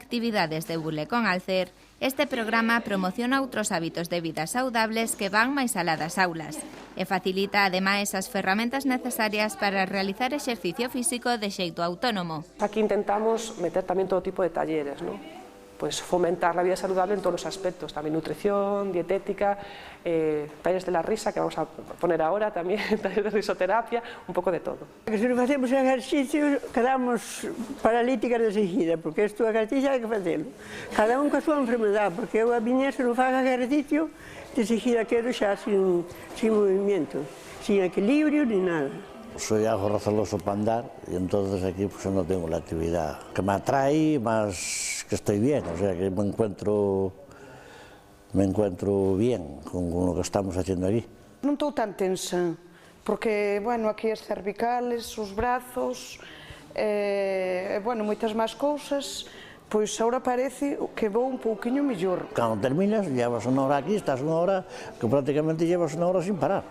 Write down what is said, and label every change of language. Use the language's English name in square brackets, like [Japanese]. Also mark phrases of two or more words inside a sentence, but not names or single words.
[Galician] actividades de Bule con Alcer, este programa promociona outros hábitos de vida saudables que van máis alá das aulas e facilita ademais as ferramentas necesarias para realizar exercicio físico de xeito autónomo. Aquí intentamos meter tamén todo tipo de talleres, [Spanish] ¿no? Pues fomentar la vida saludable en todos los aspectos, también nutrición, dietética, talleres de la risa, que vamos a poner ahora también, talleres de risoterapia, un poco de todo. [Galician] Se non facemos ejercicio, quedamos paralíticas de seguida, porque isto ejercicio hai que facelo. Cada un coa súa enfermedade, porque eu a miña se non faga ejercicio, de seguida quedo xa [Spanish] sin movimiento, sin equilibrio ni nada. Soy algo razaloso para andar y entonces aquí pues no tengo la actividad que me atrae, más que estoy bien, o sea que me encuentro bien con lo que estamos haciendo aquí. [Galician] Non estou tan tensa, porque, bueno, aquí as cervicales, os brazos, bueno, moitas máis cousas, Pois agora parece que vou un pouquiño mellor. Cando terminas, llevas unha hora aquí, estás unha hora que prácticamente llevas unha hora sin parar.